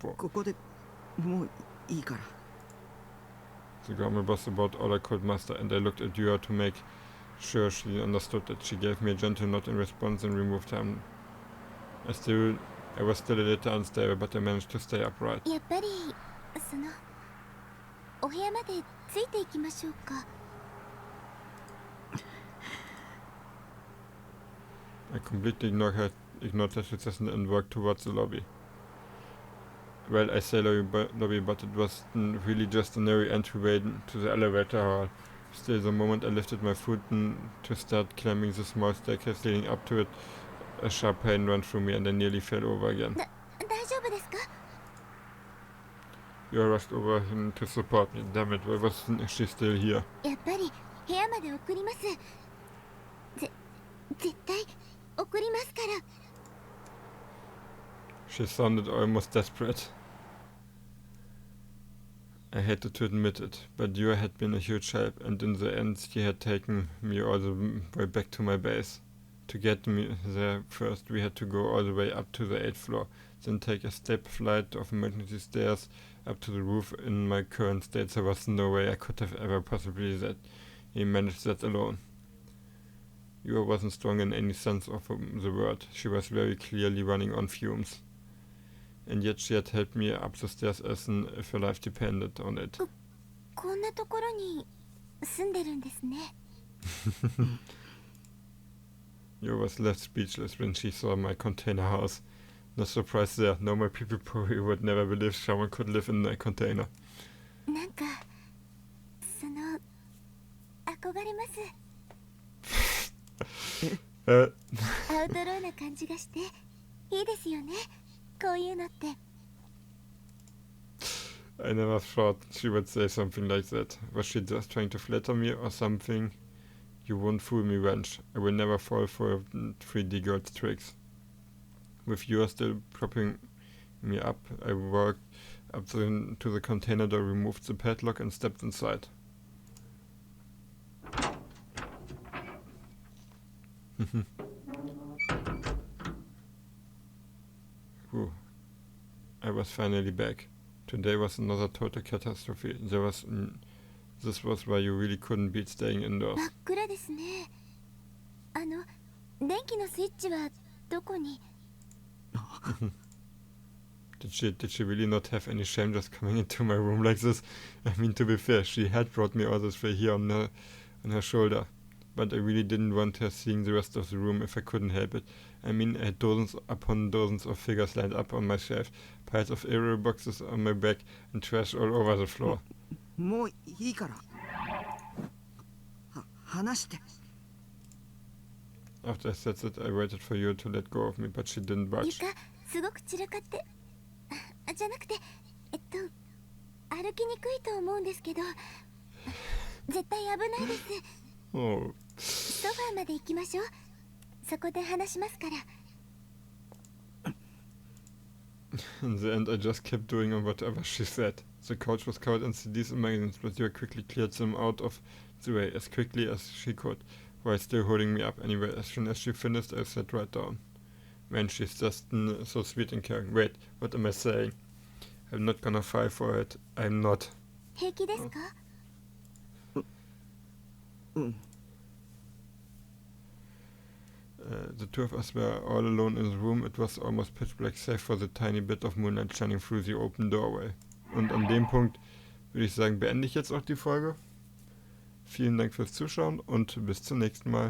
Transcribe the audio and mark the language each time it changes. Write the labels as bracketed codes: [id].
[ja] ここでもういいから。 [en] The grammar was about all I could muster, and I looked at Yura to make sure she understood it. She gave me a gentle nod in response and removed her arm. I was still a little unstable, but I managed to stay upright. [ja] やっぱりお部屋までついていきましょうか。 [en] I completely ignored her suggestion and walked towards the lobby. Well, I say lobby, but it was really just a narrow entryway to the elevator hall. Still, the moment I lifted my foot to start climbing the small staircase leading up to it, a sharp pain ran through me and I nearly fell over again. [ja] 大丈夫ですか？ [en] You rushed over him to support me. Damn it, why wasn't she still here? [ja] やっぱり部屋まで送ります。絶対送りますから。 [en] She sounded almost desperate. I hated to admit it, but Yura had been a huge help, and in the end she had taken me all the way back to my base. To get me there first we had to go all the way up to the 8th floor, then take a step flight of emergency stairs up to the roof. In my current state there was no way I could have ever possibly managed that alone. Yura wasn't strong in any sense of the word. She was very clearly running on fumes. And yet she had helped me up the stairs as if her life depended on it. [ja] こんなところに住んでるんですね。 [en] Yura was left speechless when she saw my container house. No surprise there. Normal people probably would never believe someone could live in a container. [ja] なんか憧れます。アウトローな感じがしていいですよね。こういうのって。 [en] I never thought she would say something like that. Was she just trying to flatter me or something? You won't fool me, wench. I will never fall for 3D girl's tricks. With you still propping me up, I walked up to the container door, removed the padlock and stepped inside. Whew. I was finally back. Today was another total catastrophe. This was why you really couldn't beat staying indoors. [ja] 真っ暗ですね。電気のスイッチはどこに？ [en] Did she really not have any shame just coming into my room like this? I mean, to be fair, she had brought me all this way here on her shoulder. But I really didn't want her seeing the rest of the room if I couldn't help it. I mean, I had dozens upon dozens of figures lined up on my shelf, piles of aerial boxes on my back, and trash all over the floor. [ja] もういいから。話して。 [en] After I said that, I waited for you to let go of me, but she didn't budge. [ja] 床すごく散らかってじゃなくて歩きにくいと思うんですけど絶対危ないです [en] Oh. [ja] ソファーまで行きましょうそこで話しますから [en] In the end, I just kept doing whatever she said. The couch was covered in CDs and magazines, but you quickly cleared them out of the way as quickly as she could, while still holding me up anyway. As soon as she finished, I sat right down. Man, she's just so sweet and caring. Wait, what am I saying? I'm not gonna fight for it. I'm not. [ja] 平気ですか [en] The two of us were all alone in the room. It was almost pitch black, save for the tiny bit of moonlight shining through the open doorway. [de] Und an dem Punkt würde ich sagen, beende ich jetzt auch die Folge. Vielen Dank fürs Zuschauen und bis zum nächsten Mal.